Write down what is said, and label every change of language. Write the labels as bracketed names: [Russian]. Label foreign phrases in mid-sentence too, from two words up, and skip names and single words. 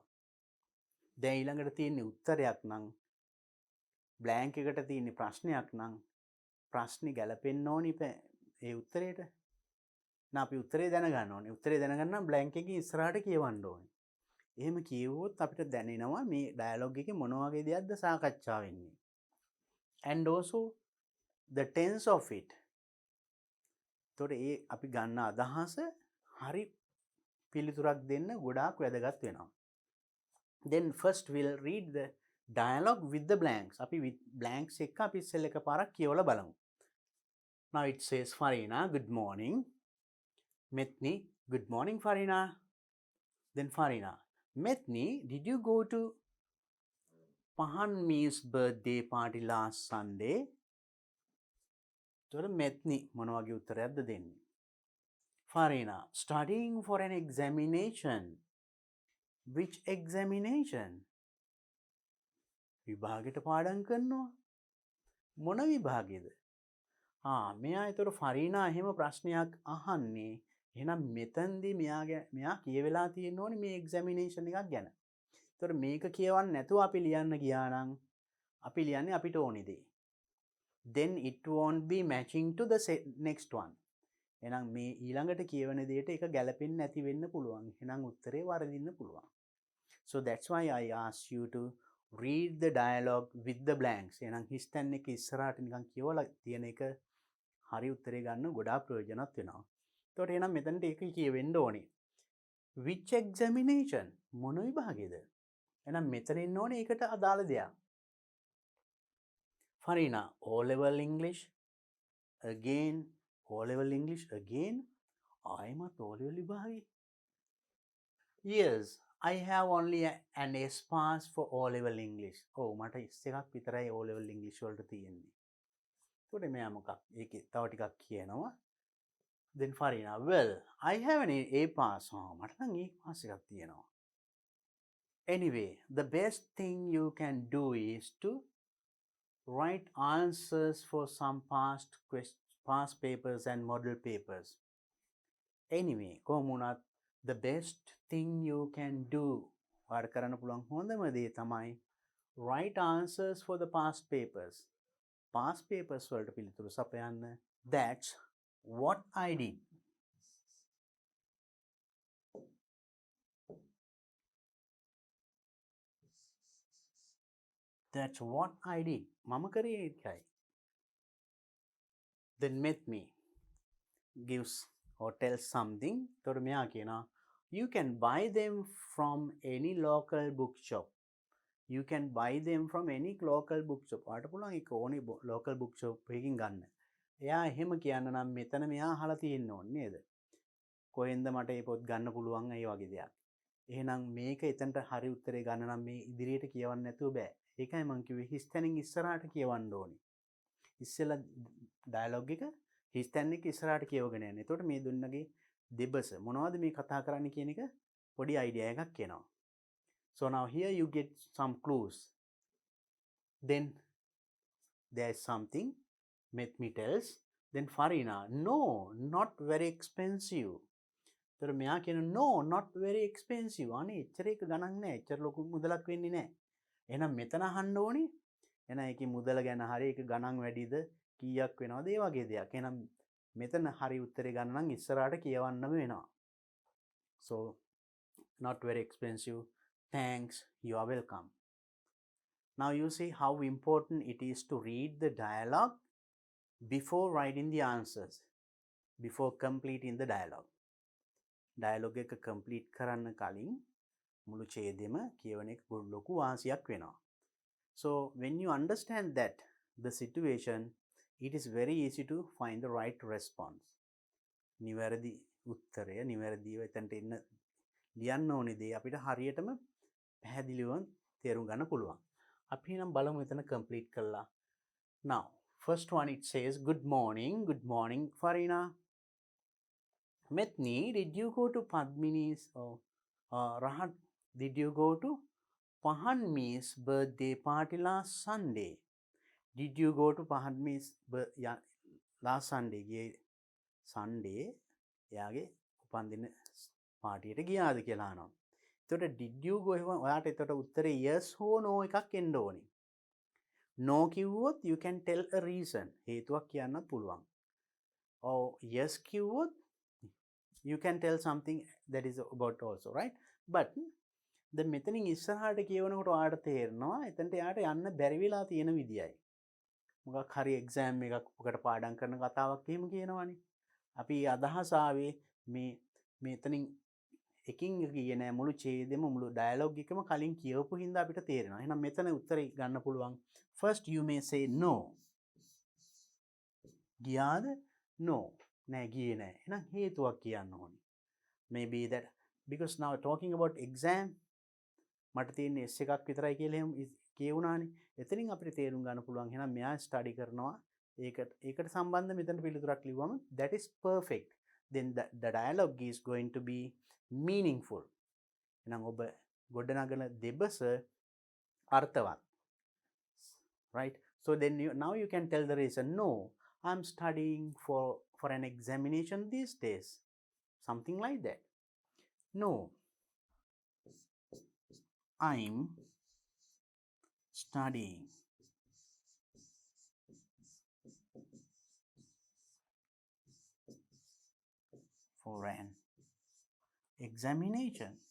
[Sinhala] දැන් ඊළඟට තියෙන්නේ උත්තරයක් නම් බ්ලැන්ක් එකට තියෙන්නේ ප්‍රශ්නයක් නම් ප්‍රශ්නේ ගැලපෙන්න ඕනි ඒ උත්තරේට. නා අපි උත්තරේ දැනගන්න ඕනේ. උත්තරේ දැනගන්න නම් බ්ලැන්ක් එකේ ඉස්සරහට කියවන්න ඕනේ. එහෙම කියවුවොත් අපිට දැනෙනවා මේ ඩයලොග් එකේ මොන වගේ දෙයක්ද සාකච්ඡා වෙන්නේ. [English] And also the tense of it. [Sinhala] තොර ඒ අපි ගන්න අදහස හරි පිළිතුරක් දෙන්න ගොඩාක් වැදගත් වෙනවා. [English] Then first we'll read the dialogue with the blanks. [Sinhala] අපි [English] with blanks [Sinhala] එක අපි ඉස්සෙල් එකපාරක් කියවලා බලමු. [English] Now it says Farina, good morning. Methni, good morning Farina. Then Farina, Methni, did you go to Pahanmi's birthday party last Sunday? [Sinhala] තොර Methni මොන වගේ උත්තරයක්ද දෙන්නේ? [English] Farina, studying for an examination. Which examination? [Sinhala] විභාගයට පාඩම් කරනවා. මොන විභාගයේද? මෙයා ඒතර ෆරීනා එහෙම ප්‍රශ්නයක් අහන්නේ. එහෙනම් මෙතනදී මෙයා කියවෙලා තියෙන්න ඕනේ මේ එක්සැමිනේෂන් එකක් ගැන. ඒතර මේක කියවන්න නැතුව අපි ලියන්න ගියා නම් අපි ලියන්නේ අපිට ඕනි දේ. [English] Then it won't be matching to the next one. [Sinhala] එහෙනම් මේ ඊළඟට කියවන දෙයට ඒක ගැලපෙන්නේ නැති වෙන්න පුළුවන්. එහෙනම් උත්තරේ වරදින්න පුළුවන්. [English] So that's why I asked you to read the dialogue with the blanks. [Sinhala] එහෙනම් හිස්තැන් එක ඉස්සරහට නිකන් කියවලා තියෙන එක හරි උත්තරේ ගන්න ගොඩාක් ප්‍රයෝජනවත් වෙනවා. එතකොට එහෙනම් මෙතනට ඒක කියවෙන්න ඕනේ. [English] Which examination? [Sinhala] මොන විභාගයේද? එහෙනම් මෙතන ඉන්න ඕනේ ඒකට අදාළ දෙයක්. [English] Farina, O-level English again. O-level English again. [Sinhala] ආයෙමත් O-level විභාගේ. [English] Yes, I have only an S pass for O-level English. [Sinhala] මට S එකක් විතරයි [English] O-level English [Sinhala] වලට තියෙන්නේ. එතකොට මෙයා මොකක් ඒකේ තව ටිකක් කියනවා. [English] Then Farina, well, I have an A pass. [Sinhala] මට නම් [English] A pass [Sinhala] එකක් තියෙනවා. [English] Anyway, the best thing you can do is to write answers for some past papers and model papers. Anyway, [Sinhala] කොහොම වුණත් [English] the best thing you can do [Sinhala] වර කරන්න පුළුවන් හොඳම දේ තමයි [English] write answers for the past papers. Past papers [Sinhala] වලට පිළිතුරු සපයන්න. [English] That's what I did. That's what I did. [Sinhala] මම කරේ ඒකයි. [English] Then met me gives or tells something. [Sinhala] තොර මෙයා කියනවා [English] you can buy them from any local bookshop. You can buy them from any local bookshop. [Sinhala] ඔයාට පුළුවන් ඒක ඕනේ [English] local bookshop [Sinhala] එකකින් ගන්න. එයා එහෙම කියන්න නම් මෙතන මෙයා අහලා තියෙන්න ඕනේ නේද? කොහෙන්ද මට මේ පොත් ගන්න පුළුවන් ඒ වගේ දෙයක්. එහෙනම් මේක එතනට හරි උත්තරේ ගන්න නම් මේ ඉදිරියට කියවන්න නැතුව බෑ. ඒකයි මම කිව්වේ හිස්තැනින් ඉස්සරහට කියවන්න ඕනේ. ඉස්සෙල්ලා ඩයලොග් එක හිස්තැන් එක ඉස්සරහට කියවගෙන යන්න. එතකොට මේ දුන්නගේ දෙබස මොනවද මේ කතා කරන්න කියන එක පොඩි අයිඩියා එකක් එනවා. [English] So now here you get some clues. Then there is something Methmi tells. Then Farina, no, not very expensive. [Sinhala] तर මෙයා කියන [English] no, not very expensive. [Sinhala] අනේ එච්චර එක ගණන් නෑ. එච්චර ලොකු මුදලක් වෙන්නේ නෑ. එහෙනම් මෙතන අහන්න ඕනේ. එහෙනම් ඒකේ මුදල ගැන හරි ඒක ගණන් වැඩිද කීයක් වෙනවද ඒ වගේ දෙයක්. එහෙනම් මෙතන හරි උත්තරේ ගන්න නම් ඉස්සරහට කියවන්නම වෙනවා. [English] So not very expensive. Thanks, you are welcome. Now you see how important it is to read the dialogue before writing the answers, before completing the dialogue. [Sinhala] Dialogue එක complete කරන්න කලින් මුළු ඡේදෙම කියවන එක ලොකු වාසියක් වෙනවා. [English] So when you understand that the situation, it is very easy to find the right response. [Sinhala] නිවැරදි උත්තරය නිවැරදිව එතනට එන්න ලියන්න ඕනේ දේ අපිට හරියටම පැහැදිලිව තේරුම් ගන්න පුළුවන්. අපි නම් බලමු එතන complete කළා. [English] Now first one it says good morning Farina. Methni, did you go to Padmini's or Rahat, did you go to Pahanmi's birthday party last Sunday? Did you go to Pahanmi's last Sunday? [Sinhala] Sunday එයාගේ උපන්දින පාටියට ගියාද කියලා අහනවා. එතකොට [English] did you go [Sinhala] එහෙම ඔයාට එතකොට උත්තරේ yes හෝ no එකක් එන්න ඕනේ. [English] no කිව්වොත් you can tell a reason. [Sinhala] හේතුවක් කියන්නත් පුළුවන්. [English] or yes කිව්වොත් you can tell something that is about also, right? But then [Sinhala] මෙතනින් ඉස්සරහට කියවනකොට ඔයාට තේරෙනවා එතනට යාට යන්න බැරි වෙලා තියෙන විදියයි. මොකක් හරි එක්සෑම් එකක් ඔකට පාඩම් කරන කතාවක් එහෙම කියනවනේ. අපි අදහස ආවේ මෙතනින් එකින් ගියේ නෑ මුළු ඡේදෙම මුළු ඩයලොග් එකම කලින් කියවපු හින්දා අපිට තේරෙනවා. එහෙනම් මෙතන උත්තරේ ගන්න පුළුවන්. [English] First you may say no. [Sinhala] ගියාද? No. නෑ ගියේ නෑ. එහෙනම් හේතුවක් කියන්න ඕනේ. [English] Maybe that because now talking about exam [Sinhala] මට තියෙන්නේ S එකක් විතරයි කියලා එහෙම කියුණානේ. එතනින් අපිට තේරුම් ගන්න පුළුවන් එහෙනම් මෙයා ස්ටඩි කරනවා. ඒකට සම්බන්ධ මෙතන පිළිතුරක් ලිව්වම [English] that is perfect. Then the dialogue is going to be meaningful. [Sinhala] එහෙනම් ඔබ ගොඩනගන දෙබස අර්ථවත්. [English] Right? So then now you can tell the reason. No, I'm studying for an examination these days. Something like that. No, I'm studying for an examination.